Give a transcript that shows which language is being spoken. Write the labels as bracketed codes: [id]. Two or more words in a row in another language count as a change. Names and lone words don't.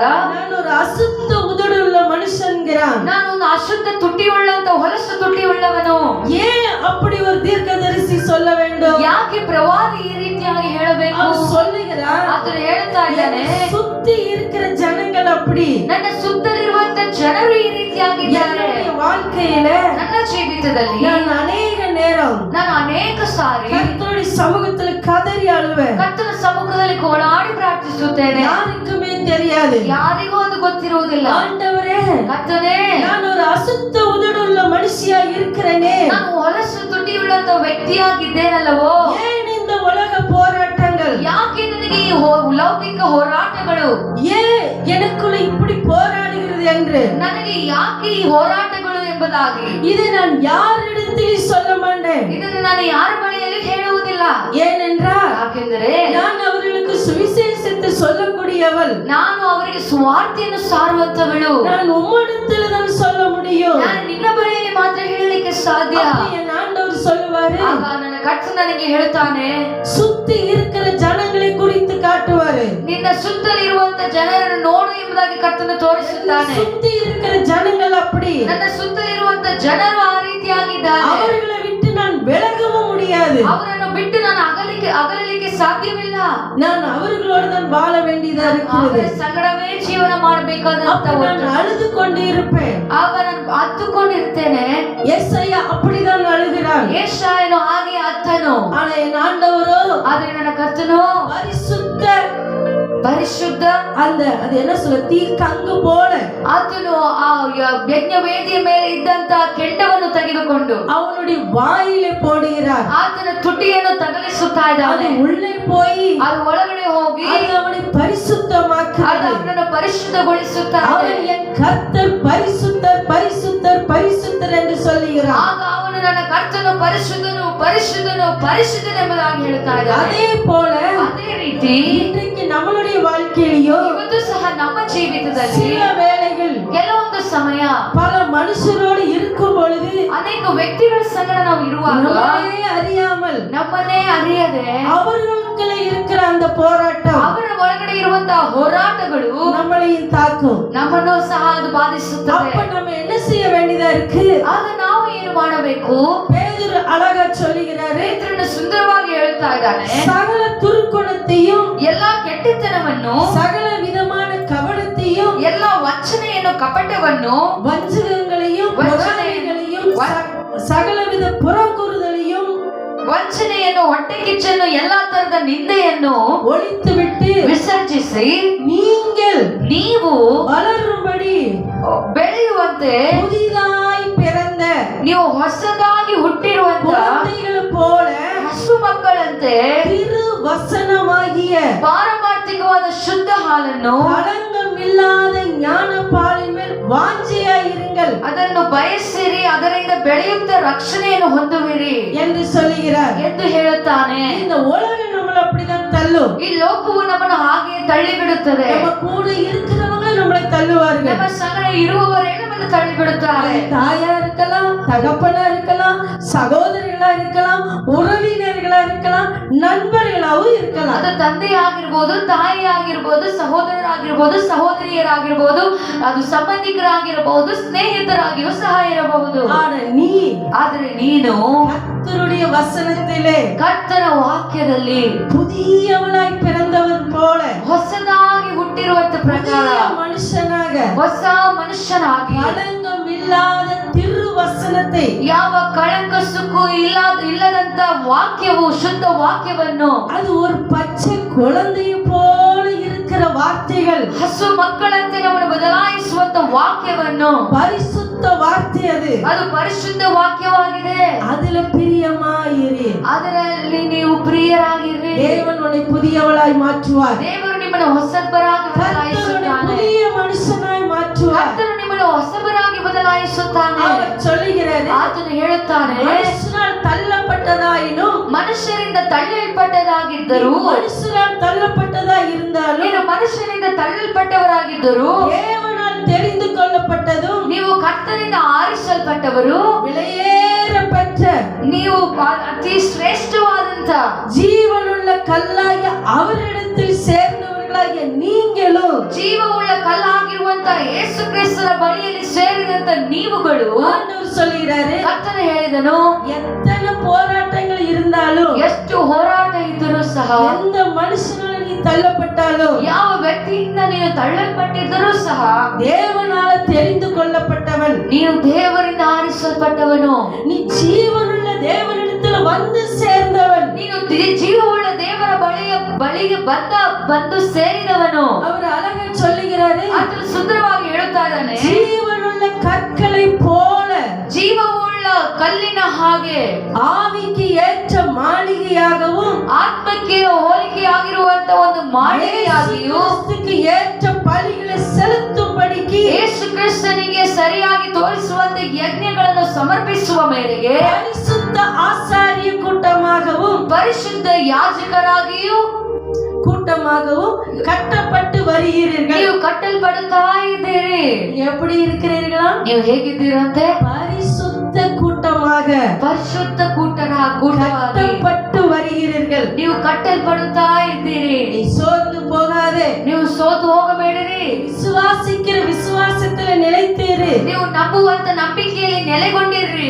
[ta] நான் ஒரு அசுத்த உதடுள்ள மனுஷன்கிறான். [kn] ನಾನು ಒಂದು ಅಶುದ್ಧ ತುಟಿಯುಳ್ಳಂತ ಹೊಲಸು ತುಟಿಯುಳ್ಳವನು. [ta] ஏன் அப்படி ஒரு தீர்க்கதரிசி சொல்ல வேண்டும்? [kn] ಯಾಕೆ ಪ್ರವಾದಿ ಈ ರೀತಿಯಾಗಿ ಹೇಳಬೇಕು? [ta] அவன் சொல்லுகிறான், [kn] ಆತನು ಹೇಳ್ತಾ ಇದ್ದಾನೆ, [ta] சுத்தி இருக்கிற ஜனங்கள் அப்படி [kn] ನನ್ನ ಸುತ್ತಲಿರುವಂತ ಜನರು ಈ ರೀತಿಯಾಗಿದ್ದಾರೆ. [ta] என்னுடைய வாழ்க்கையில [kn] ನನ್ನ ಜೀವಿತದಲ್ಲಿ [ta] நான் ಅನೇಕ நேரம் [kn] ನಾನು ಅನೇಕ ಸಾರಿ [ta] கர்த்தருடைய சமூகத்துல கதறி அழுவேன். [kn] ಕರ್ತನ ಸಮ್ಮುಖದಲ್ಲಿ ಗೋಳಾಡಿ ಪ್ರಾರ್ಥಿಸುತ್ತೇನೆ. [ta] யாருக்குமே தெரியாது. [kn] ಯಾರಿಗೂ ಅದು ಗೊತ್ತಿರುವುದಿಲ್ಲ. [ta] ஆண்டவரே, [kn] ಕರ್ತನೇ, [ta] நான் ஒரு அசுத்த உதடுள்ள மனுஷியா இருக்கிறேனே, [kn] ನಾನು ಹೊಲಸು ತುಟಿಯುಳ್ಳಂತ ವ್ಯಕ್ತಿಯಾಗಿದ್ದೇನಲ್ಲವೋ, [ta] ஏன் இந்த உலக போராட்டங்கள், [kn] ಯಾಕೆ ನನಗೆ ಈ ಲೌಕಿಕ ಹೋರಾಟಗಳು, [ta] ஏன் எனக்குள்ள இப்படி போராடுகிறது என்று [kn] ನನಗೆ ಯಾಕೆ ಈ ಹೋರಾಟಗಳು ಎಂಬುದಾಗಿ [ta] இதை நான் யாரிடத்தில் சொல்ல மாட்டேன். [kn] ಇದನ್ನು ನಾನು ಯಾರ ಬಳಿಯಲ್ಲಿ ಹೇಳುವುದಿಲ್ಲ. [ta] ஏனென்றால் [kn] ಯಾಕೆಂದರೆ [ta] நான் அவர்களுக்கு சுவிசேஷத்தை சொல்லக்கூடியவள், [kn] ನಾನು ಅವರಿಗೆ ಸುವಾರ್ತೆಯನ್ನು ಸಾರುವಂತವಳು. [ta] நான் உம்மிடத்தில் தான் சொல்ல முடியும். [kn] ನಾನು ನಿನ್ನ ಬಳಿಯಲ್ಲಿ ಮಾತ್ರ ಹೇಳಲಿಕ್ಕೆ ಸಾಧ್ಯ. [ta] அப்ப என் ஆண்டவர் சொல்லுவாரு, [kn] ಆಗ ನನ್ನ ಕರ್ತನು ನನಗೆ ಹೇಳ್ತಾನೆ, [ta] சுத்தி இருக்கிற ஜனங்களை குறித்து காட்டுவாரு. [kn] ನಿನ್ನ ಸುತ್ತಲಿರುವಂತ ಜನರನ್ನು ನೋಡು ಎಂಬುದಾಗಿ ಕರ್ತನು ತೋರಿಸುತ್ತಾನೆ. [ta] சுத்தி இருக்கிற ஜனங்கள் அப்படி, [kn] ನನ್ನ ಸುತ್ತಲಿರುವಂತ ಜನರು ಆ ರೀತಿಯಾಗಿದ್ದಾರೆ. [ta] அவர்களை விட்டு நான் விலகவும் முடியாது. [kn] ಅವರನ್ನು ಬಿಟ್ಟು ನಾನು ಅಗಲಲಿಕ್ಕೆ ಸಾಧ್ಯವಿಲ್ಲ. [ta] நான் அவர்களோடு தான் வாழ வேண்டியதா இருக்கிறது. [kn] ಅವರ ಸಂಗಡವೇ ಜೀವನ ಮಾಡಬೇಕಾದಂತ [ta] அப்ப நான் அழுது கொண்டு இருப்பேன். [kn] ಆಗ ನಾನು ಹತ್ತುಕೊಂಡಿರ್ತೇನೆ. [ta] ஏசாயா அப்படிதான் அழுகிறான். [kn] ಯೆಶಾಯನು ಹಾಗೆ ಅತ್ತನು. [ta] ஆனா என் ஆண்டவரோ [kn] ಆದ್ರೆ ನನ್ನ ಕರ್ತನು ಪರಿಶುದ್ಧ [ta] அது என்ன சொல்ல, தீ கங்கு போல [kn] ಆತನು ಆ ಯಜ್ಞ ವೇದಿಯ ಮೇಲೆ ಇದ್ದಂತ ಕೆಂಡವನ್ನು ತೆಗೆದುಕೊಂಡು [ta] அவனுடைய வாயிலே போடுகிறார். [kn] ಆತನ ತುಟಿಯನ್ನು ತಗಲಿಸುತ್ತಾ [ta] அது [kn] ಇದ್ದಾನೆ. [ta] உள்ளே போய் [kn] ಅದು ಒಳಗಡೆ ಹೋಗಿ [ta] அது அவனை பரிசுத்தமாக்குகிறது. [kn] ಅದು ಅವನನ್ನು ಪರಿಶುದ್ಧಗೊಳಿಸುತ್ತಾ ಇದೆ. [ta] அவன் என் கர்த்தர் பரிசுத்தர் பரிசுத்தர் பரிசுத்தர் என்று சொல்லுகிறான். [kn] ಆಗ ಅವನು ನನ್ನ ಕರ್ತನು ಪರಿಶುದ್ಧನು ಪರಿಶುದ್ಧನು ಪರಿಶುದ್ಧನು ಎಂಬುದಾಗಿ ಹೇಳ್ತಾ ಇದ್ದಾನೆ. [ta] அதே போல [kn] ಅದೇ ರೀತಿ [ta] இன்றைக்கு நம்மளுடைய வாழ்க்கையிலோ [kn] ಇವತ್ತು ಸಹ ನಮ್ಮ ಜೀವಿತದಲ್ಲಿ [ta] சில வேளைகள் [kn] ಕೆಲವೊಂದು ಸಮಯ [ta] பல மனுஷரோடு இருக்கும் பொழுது [kn] ಅನೇಕ ವ್ಯಕ್ತಿಗಳ ಸಂಗಡ ನಾವು ಇರುವಾಗ [ta] நம்மளே அறியாமல் [kn] ನಮ್ಮನ್ನೇ ಅರಿಯದೆ [ta] அவர்களுக்குள்ள இருக்கிற அந்த போராட்டம் [kn] ಅವರ ಒಳಗಡೆ ಇರುವಂತಹ ಹೋರಾಟಗಳು [ta] நம்மளையும் தாக்கும். [kn] ನಮ್ಮನ್ನು ಸಹ ಅದು ಬಾಧಿಸುತ್ತದೆ. [ta] அப்ப நம்ம என்ன செய்ய வேண்டியதா இருக்கு? [kn] ಆಗ ನಾವು ಏನು ಮಾಡಬೇಕು? [ta] பேதுரு அழகா சொல்லுகிறாரு, [kn] ಪೇತ್ರನು ಸುಂದರವಾಗಿ ಹೇಳ್ತಾ ಇದ್ದಾನೆ, [ta] சகல துர்க்குணத்தையும் [kn] ಎಲ್ಲಾ ಕೆಟ್ಟತನವನ್ನು [ta] சகல விதமான கவனத்தையும் [kn] ಎಲ್ಲಾ ವಂಚನೆಯನ್ನು ಕಪಟವನ್ನು [ta] வஞ்சகங்களையும் பொறாமைகளையும் சகலவித புறங்கூறுதலையும் [kn] ವಂಚನೆಯನ್ನು ಹೊಟ್ಟೆ ಕಿಚ್ಚನ್ನು ಎಲ್ಲಾ ತರದ ನಿಂದೆಯನ್ನು [ta] ஒழித்துவிட்டு [kn] ವಿಸರ್ಜಿಸಿ ನೀವು [ta] வளரும்படி [kn] ಬೆಳೆಯುವಂತೆ [ta] புதிதாய் பிறந்த [kn] ನೀವು ಹೊಸದಾಗಿ ಹುಟ್ಟಿರುವಂತ [ta] குழந்தைகள் போல [kn] ಹಸು ಮಕ್ಕಳಂತೆ [ta] திருவசனமாகிய [kn] ಪಾರಮಾರ್ಥಿಕವಾದ ಶುದ್ಧ ಹಾಲನ್ನು [ta] களங்கமில்லாத ஞான பாலின் மேல் வாஞ்சையாயிருங்கள் [kn] ಅದನ್ನು ಬಯಸಿರಿ, ಅದರಿಂದ ಬೆಳೆಯುತ್ತ ರಕ್ಷಣೆಯನ್ನು ಹೊಂದುವಿರಿ [ta] என்று சொல்லுகிறார். [kn] ಎಂದು ಹೇಳುತ್ತಾನೆ. [ta] இந்த உலகம் நம்மள அப்படிதான் தள்ளும். [kn] ಈ ಲೋಕವು ನಮ್ಮನ್ನು ಹಾಗೆ ತಳ್ಳಿ ಬಿಡುತ್ತದೆ. [ta] நம்ம கூட இருக்கிறவங்க நம்மளை தள்ளுவார்கள். [kn] ನಮ್ಮ ಸಂಗಡ ಇರುವವರೇ ನಮ್ಮನ್ನು ತಳ್ಳಿ ಬಿಡುತ್ತಾರೆ. [ta] தாயா இருக்கலாம், தகப்பனா இருக்கலாம், சகோதரிகளா இருக்கலாம், உறவினர்களா இருக்கலாம், நண்பர்களாவும் இருக்கலாம். [kn] ಅದು ತಂದೆ ಆಗಿರ್ಬೋದು, ತಾಯಿ ಆಗಿರ್ಬೋದು, ಸಹೋದರರಾಗಿರ್ಬೋದು, ಸಹೋದರಿಯರಾಗಿರ್ಬೋದು, ಅದು ಸಂಬಂಧಿಕರಾಗಿರಬಹುದು, ಸ್ನೇಹಿತರಾಗಿಯೂ ಸಹ ಇರಬಹುದು. ಆದರೆ ನೀನು [ta] கர்த்தருடைய வசனத்திலே [kn] ಕರ್ತನ ವಾಕ್ಯದಲ್ಲಿ [ta] புதியவளாய் பிறந்தவர் போல [kn] ಹೊಸದಾಗಿ ಹೊಸ ಮನುಷ್ಯನಾಗಿ [ta] களங்கமில்லாத திருவசனத்தை [kn] ಯಾವ ಕಳಂಕ ಸುಕ್ಕು ಇಲ್ಲದಂತ ವಾಕ್ಯವು ಶುದ್ಧ ವಾಕ್ಯವನ್ನು [ta] அது ஒரு பச்சை குழந்தையை போல இருக்கிற வார்த்தைகள் [kn] ಹಸು ಮಕ್ಕಳಂತೆ ನಮ್ಮನ್ನು ಬದಲಾಯಿಸುವಂತ ವಾಕ್ಯವನ್ನು [ta] பரிசுத்த வார்த்தை அது [kn] ಪರಿಶುದ್ಧ ವಾಕ್ಯವಾಗಿದೆ. [ta] அதுல பிரியமாயிரு, [kn] ಅದರಲ್ಲಿ ನೀವು ಪ್ರಿಯರಾಗಿರಿ. [ta] தேவன் உன்னை புதியவளாய் மாற்றுவார். [kn] ದೇವರು ನಿಮ್ಮನ್ನು ಹೊಸಬರಾಗಿ ಬದಲಾಯಿಸುತ್ತಾನೆ. [ta] புதிய மனுஷனாய் மாற்றுவார். [kn] ಕರ್ತನು ನಿಮ್ಮನ್ನು ಹೊಸಬರಾಗಿ ಬದಲಾಯಿಸುತ್ತಾನೆ. [ta] அவர் சொல்லுகிறார், [kn] ಆತನು ಹೇಳುತ್ತಾನೆ, [ta] மனுஷனால் தள்ளப்பட்டதாயினும் [kn] ಮನುಷ್ಯರಿಂದ ತಳ್ಳಲ್ಪಟ್ಟದಾಗಿದ್ದರು, [ta] மனுஷனால் தள்ளப்பட்டதா இருந்தாலும் [kn] ನೀನು ಮನುಷ್ಯರಿಂದ ತಳ್ಳಲ್ಪಟ್ಟವರಾಗಿದ್ದರು, [ta] தேவனால் தெரிந்து கொள்ளப்பட்டதும் [kn] ನೀವು ಕರ್ತನಿಂದ ಆರಿಸಲ್ಪಟ್ಟವರು, [ta] விலையேறப்பட்ட [kn] ನೀವು ಅತಿ ಶ್ರೇಷ್ಠವಾದಂತ [ta] ஜீவனுள்ள கல்லாகிய அவரிடத்தில் சேர்ந்தவர்களாகிய நீங்களும் [kn] ಜೀವವುಳ್ಳ ಕಲ್ಲಾಗಿರುವಂತ ಯೇಸು ಕ್ರಿಸ್ತನ ಬಳಿಯಲ್ಲಿ ಸೇರಿದಂತ ನೀವುಗಳು. [ta] ஆண்டவர் சொல்கிறாரு, [kn] ಕರ್ತನು ಹೇಳಿದನು, [ta] எத்தனை போராட்டங்கள் இருந்தாலும், [kn] ಎಷ್ಟು ಹೋರಾಟ ಇದ್ದರೂ ಸಹ, [ta] எந்த மனுஷனால நீ தள்ளப்பட்டாலும், [kn] ಯಾವ ವ್ಯಕ್ತಿಯಿಂದ ನೀನು ತಳ್ಳಲ್ಪಟ್ಟಿದ್ದರೂ ಸಹ, [ta] தேவனால தெரிந்து கொள்ளப்பட்டவன், [kn] ನೀನು ದೇವರಿಂದ ಆರಿಸಲ್ಪಟ್ಟವನು, [ta] நீ ஜீவனுள்ள தேவனிடத்தில் வந்து சேர்ந்தவன், [kn] ನೀನು ಜೀವವುಳ್ಳ ದೇವರ ಬಳಿಗೆ ಬಂದು ಸೇರಿದವನು. [ta] அவர் அழகா சொல்லுகிறாரு, [kn] ಆತನು ಸುಂದರವಾಗಿ ಹೇಳುತ್ತಾ ಇದ್ದಾನೆ, [ta] ஜீவனுள்ள கற்களை போல, [kn] ಜೀವವುಳ್ಳ ಕಲ್ಲಿನ ಹಾಗೆ, [ta] ஆவிக்கு ஏற்ற மாளிகையாகவும், [kn] ಆತ್ಮಕ್ಕೆ ಹೋಲಿಕೆಯಾಗಿರುವಂತ ಒಂದು ಮಾಳಿಗೆಯಾಗಿಯೂ, [ta] கிறிஸ்துவுக்கு ஏற்ற பலிகளை செலுத்தும்படிக்கு, [kn] ಯೇಸು ಕ್ರಿಸ್ತನಿಗೆ ಸರಿಯಾಗಿ ತೋರಿಸುವಂತ ಯಜ್ಞಗಳನ್ನು ಸಮರ್ಪಿಸುವ ಮೇರೆಗೆ, [ta] பரிசுத்த ஆசாரிய கூட்டமாகவும் [kn] ಯಾಜಕರಾಗಿಯೂ [ta] கூட்டமாகவும் கட்டப்பட்டு வருகிறீர்கள். [kn] ನೀವು ಕಟ್ಟಲ್ಪಡುತ್ತಾ ಇದ್ದೀರಿ. [ta] எப்படி இருக்கிறீர்களா? [kn] ನೀವು ಹೇಗಿದ್ದೀರಂತೆ? [ta] பரிசுத்த கூட்டமாக [kn] ಪರಿಶುದ್ಧ ಕೂಟವಾಗಿ [ta] கட்டப்பட்டு வருகிறீர்கள். [kn] ನೀವು ಕಟ್ಟಲ್ಪಡುತ್ತಾ ಇದ್ದೀರಿ. [ta] நீ சோர்ந்து போகாதே, [kn] ನೀವು ಸೋತು ಹೋಗಬೇಡಿರಿ. [ta] விசுவாசிக்கிற விசுவாசத்துல நிலைத்திரு. [kn] ನೀವು ನಂಬುವಂತ ನಂಬಿಕೆಯಲ್ಲಿ ನೆಲೆಗೊಂಡಿರ್ರಿ.